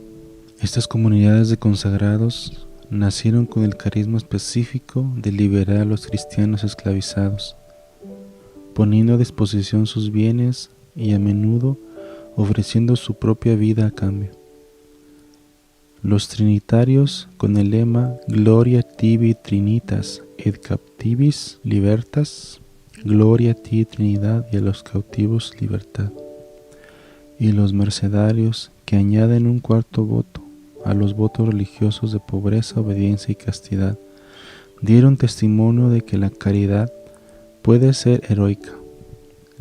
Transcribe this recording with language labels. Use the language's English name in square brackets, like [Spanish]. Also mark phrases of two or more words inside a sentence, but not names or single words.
[Spanish] Estas comunidades de consagrados nacieron con el carisma específico de liberar a los cristianos esclavizados, poniendo a disposición sus bienes y a menudo ofreciendo su propia vida a cambio. Los trinitarios, con el lema [Latin] Gloria tibi Trinitas et captivis libertas, [Spanish] Gloria a ti Trinidad y a los cautivos libertad. Y los mercedarios, que añaden un cuarto voto a los votos religiosos de pobreza, obediencia y castidad, dieron testimonio de que la caridad puede ser heroica.